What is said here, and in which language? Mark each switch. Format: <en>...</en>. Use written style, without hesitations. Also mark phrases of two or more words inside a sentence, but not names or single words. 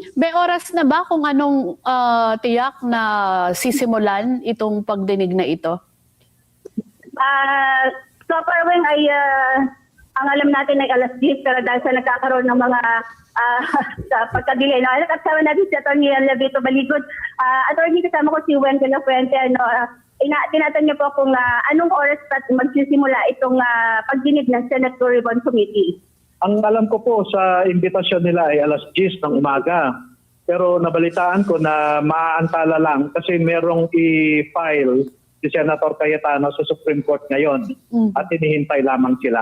<tl>May oras na ba kung anong tiyak na sisimulan itong pagdinig na ito?</tl> <en>So far,</en> <tl>ay ang alam natin ay alas 10 pero dahil sa nagkakaroon ng mga pagka-delay. Kasama natin si Atty. Levito Baligod. Atty. kasama ko si Wen de la Fuente. Tinatanong niyo po kung anong oras magsisimula itong pagdinig ng Senate Blue Ribbon Committee. Ang alam ko po sa imbitasyon nila ay alas 10 ng umaga. Pero nabalitaan ko na maaantala lang kasi merong i-file si Senator Cayetano sa Supreme Court ngayon at hinihintay lamang sila.</tl>